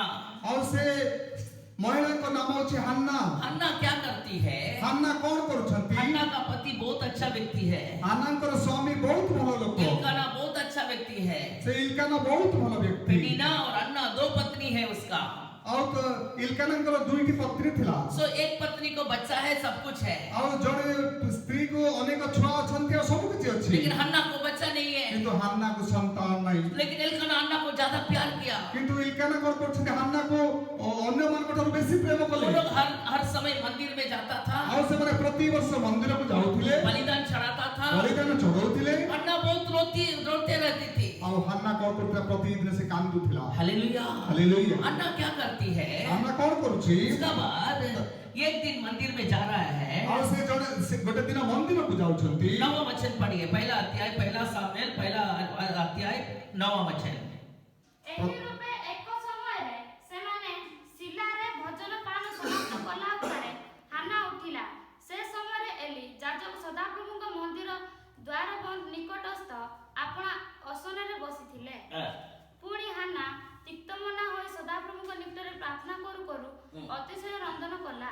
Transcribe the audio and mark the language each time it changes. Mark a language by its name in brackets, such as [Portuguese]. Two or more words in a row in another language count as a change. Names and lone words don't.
[Odia] ଆଉ ସେ ମହିଳାଙ୍କ ନାମ ଅଛି ହାନ୍ନା। [Hindi] हन्ना क्या करती है? [Odia] ହାନ୍ନା କଣ କରୁଛନ୍ତି? [Hindi] हन्ना का पति बहुत अच्छा व्यक्ति है। [Odia] ହାନ୍ନାଙ୍କର ସ୍ୱାମୀ ବହୁତ ଭଲ ଲୋକ। [Hindi] एल्काना बहुत अच्छा व्यक्ति है। [Odia] ସେ ଇଲକାନା ବହୁତ ଭଲ ବ୍ୟକ୍ତି। [Hindi] पेनिना और अन्ना दो पत्नी है उसका। [Odia] ଆଉ ତ ଇଲକାନାଙ୍କର ଦୁଇଟି ପତ୍ନୀ ଥିଲା। [Hindi] सो एक पत्नी को बच्चा है, सब कुछ है, [Odia] ଆଉ ଜଣେ ସ୍ତ୍ରୀକୁ ଅନେକ ଛୁଆ ଅଛନ୍ତି ଆଉ ସବୁ କିଛି ଅଛି [Hindi] लेकिन हन्ना को बच्चा नहीं है। [Odia] କିନ୍ତୁ ହାନ୍ନାକୁ ସନ୍ତାନ ନାହିଁ। [Hindi] लेकिन एल्काना अन्ना को ज्यादा प्यार किया। [Odia] କିନ୍ତୁ ଇଲକାନା କଣ କରୁଛନ୍ତି? ହାନ୍ନାକୁ ଅନ୍ୟମାନଙ୍କ ଠାରୁ ବେଶୀ ପ୍ରେମ [Hindi] वो [Odia] କଲେ। [Hindi] लोग हर समय मंदिर में जाता था, [Odia] ଆଉ ସେମାନେ ପ୍ରତିବର୍ଷ ମନ୍ଦିରକୁ ଯାଉଥିଲେ, [Hindi] बलिदान चढ़ाता था। [Odia] ବଳିଦାନ ଚଢଉଥିଲେ। [Hindi] अन्ना बहुत रोते रहती थी। [Odia] ଆଉ ହାନ୍ନା କଣ କରୁଥିଲା? ପ୍ରତିଦିନ ସେ କାନ୍ଦୁଥିଲା। [Hindi] हालेलुया। [Odia] ହାଲେଲୁୟା। [Hindi] अन्ना क्या करती है? [Odia] ହାନ୍ନା କଣ କରୁଛି? [Hindi] उसका बाद एक दिन मंदिर में जा रहा है। [Odia] ଆଉ ସେ ଗୋଟେ ଦିନ ମନ୍ଦିରକୁ ଯାଉଛନ୍ତି। [Hindi] 9वां वचन पढ़िए। पहला अध्याय, पहला सामुएल, पहला अध्याय 9वां वचन। [Odia] ଏହି ରୂପେ ଏକ ସମୟରେ ସେମାନେ ଶିଲାରେ ଭୋଜନ ପାନ ସମାପ୍ତ କଲା ପରେ ହାନ୍ନା ଉଠିଲା। ସେ ସମୟରେ ଏଲି ଯାଜକ ସଦାପ୍ରଭୁଙ୍କ ମନ୍ଦିର ଦ୍ୱାର ବନ୍ଦ ନିକଟସ୍ଥ ଆପଣା ଆସନରେ ବସିଥିଲେ। ପୁଣି ହାନ୍ନା ତିକ୍ତମନା ହୋଇ ସଦାପ୍ରଭୁଙ୍କ ନିକଟରେ ପ୍ରାର୍ଥନା କରୁ କରୁ ଅତିଶୟ ରନ୍ଦନ କଲା।